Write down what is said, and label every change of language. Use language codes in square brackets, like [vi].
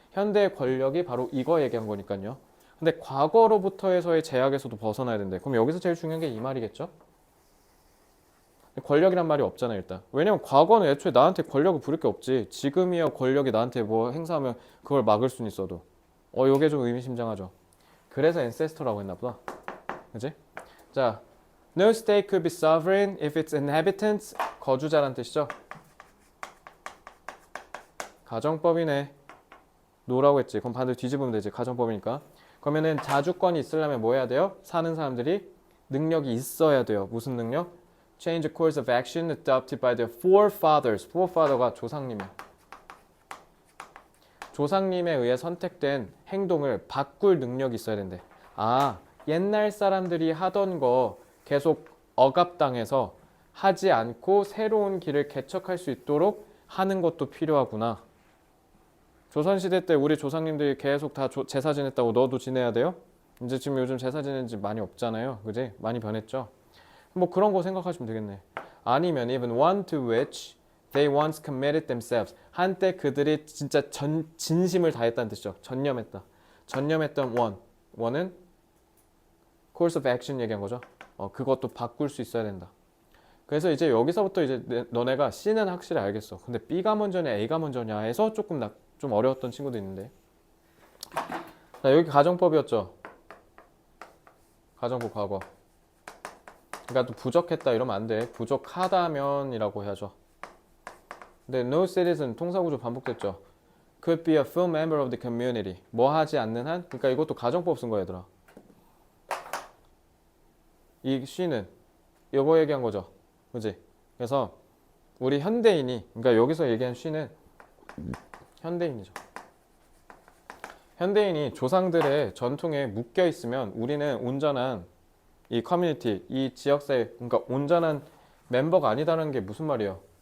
[ko] 현대의 권력이 바로 이거 얘기한 거니까요. 근데 과거로부터에서의 제약에서도 벗어나야 된대. 그럼 여기서 제일 중요한 게 이 말이겠죠? 권력이란 말이 없잖아요, 일단. 왜냐면 과거는 애초에 나한테 권력을 부릴 게 없지. 지금이야 권력이 나한테 뭐 행사하면 그걸 막을 수는 있어도. 요게 좀 의미심장하죠. 그래서 ancestor라고 했나 보다. 그지? [en] 자, no state could be sovereign if its inhabitants, [ko] 거주자란 뜻이죠. 가정법이네. no라고 했지. 그럼 반대로 뒤집으면 되지. 가정법이니까. 그러면은 자주권이 있으려면 뭐 해야 돼요? 사는 사람들이 능력이 있어야 돼요. 무슨 능력? [en] Change the course of action adopted by the forefathers. [ko] forefather가 조상님이야. 조상님에 의해 선택된 행동을 바꿀 능력이 있어야 된대. 아, 옛날 사람들이 하던 거 계속 억압당해서 하지 않고 새로운 길을 개척할 수 있도록 하는 것도 필요하구나. 조선시대 때 우리 조상님들이 계속 다 제사 지냈다고 너도 지내야 돼요? 이제 지금 요즘 제사 지내는 집 많이 없잖아요. 그지? 많이 변했죠? 뭐 그런 거 생각하시면 되겠네. 아니면 [en] even one to which they once committed themselves. [ko] 한때 그들이 진짜 진심을 다했다는 뜻이죠. 전념했다. 전념했던 one. one은 course of action 얘기한 거죠. 그것도 바꿀 수 있어야 된다. 그래서 이제 여기서부터 이제 너네가 C는 확실히 알겠어. 근데 B가 먼저냐 A가 먼저냐 해서 좀 어려웠던 친구도 있는데. 자, 여기 가정법이었죠. 가정법 과거. 그러니까 또 부족했다 이러면 안 돼. 부족하다면이라고 해야죠. 근데 [en] no citizen [ko] 통사구조 반복됐죠. [en] Could be a full member of the community. [ko] 뭐 하지 않는 한? 그러니까 이것도 가정법 쓴 거야, 얘들아. 이 C는 이거 얘기한 거죠. 그지? 그래서 우리 현대인이, 그러니까 여기서 얘기한 C는 현대인이죠. 현대인이 조상들의 전통에 묶여 있으면 우리는 온전한 이 커뮤니티, 이 지역사회, 그러니까 온전한 멤버가 아니다라는 게 무슨 말이에요?